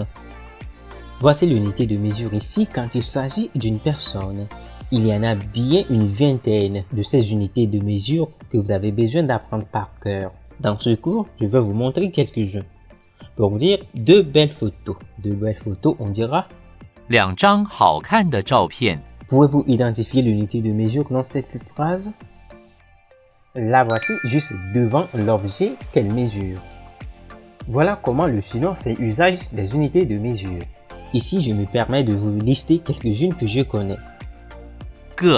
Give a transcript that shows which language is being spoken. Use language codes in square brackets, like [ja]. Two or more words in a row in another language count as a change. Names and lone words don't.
[fr] Voici l'unité de mesure ici quand il s'agit d'une personne. Il y en a bien une vingtaine de ces unités de mesure que vous avez besoin d'apprendre par cœur. Dans ce cours, je vais vous montrer quelques-uns. Pour dire 2 belles photos. 2 belles photos, on dira [zh] 2 张好看的照片 [fr] Pouvez-vous identifier l'unité de mesure dans cette phrase? La voici juste devant l'objet qu'elle mesure. Voilà comment le chinois fait usage des unités de mesure. Ici, je me permets de vous lister quelques-unes que je connais. [zh] 个